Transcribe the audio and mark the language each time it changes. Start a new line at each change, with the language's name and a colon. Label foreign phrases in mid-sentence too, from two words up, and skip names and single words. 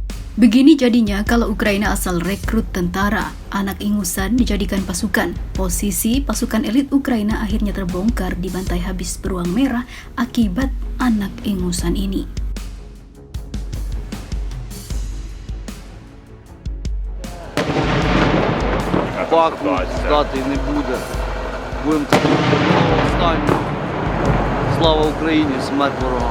Indonesian: Begini jadinya kalau Ukraina asal rekrut tentara, anak ingusan dijadikan pasukan. Posisi pasukan elit Ukraina akhirnya terbongkar dibantai habis beruang merah akibat anak ingusan ini.
Ukrainian: Бахмут здати не буде. Будемо до останнього. Слава Україні, смерть ворогам.